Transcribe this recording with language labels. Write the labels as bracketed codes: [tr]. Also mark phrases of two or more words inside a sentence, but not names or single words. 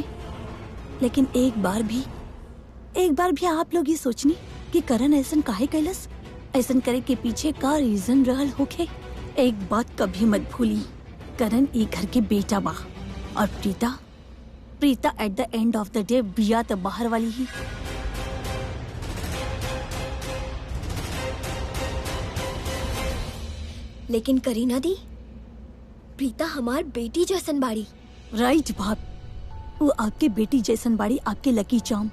[bho] लेकिन एक बार भी आप लोग ये सोचनी कि करण ऐसन काहे कैलस, ऐसन करे के पीछे का रीजन रहल होखे। एक बात कभी मत भूली, करण ई घर के बेटा बा और प्रीता [en] at the end of the day [bho] बिया तो बाहर वाली ही। लेकिन करीना दी, प्रीता हमार बेटी जैसन बाड़ी। राइट बाप, वो आपके बेटी जैसन बाड़ी, आपके [en] lucky charm.